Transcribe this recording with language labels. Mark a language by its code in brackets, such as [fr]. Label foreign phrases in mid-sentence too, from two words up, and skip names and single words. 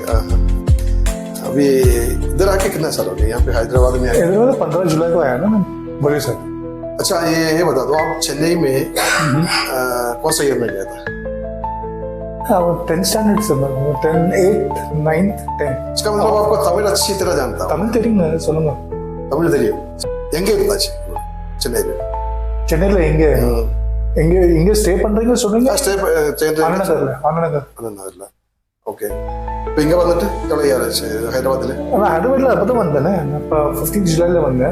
[hi] अभी इधर आके कितना साल हो गए? यहाँ पे हैदराबाद में आए? इधर 15 जुलाई को आया ना मैं। बोलिए सर। अच्छा, ये बता दो, आप चेन्नई में कौन सा ईयर में गया था? हाँ, वो 10th स्टैंडर्ड से, 10, 8th, 9th, 10th। इसका मतलब आपको तमिल अच्छी तरह जानता हूँ। [ta] तमिल தெரியுங்க சொல்லுங்க. तमिल தெரியும். எங்கே இருந்தாச்சு சென்னையில்? சென்னையில் எங்கே ஸ்டே பண்றீங்க சொல்லுங்க. அண்ணநகர்ல. ஓகே. இப்போ இங்கே வந்துட்டு எவ்வளோ இயர் ஆச்சு ஹைதராபாத்தில்? நான் ஹைதராபாத்தில் அப்போ தான் வந்தேனே. இப்போ 15th ஜூலையில் வந்தேன்.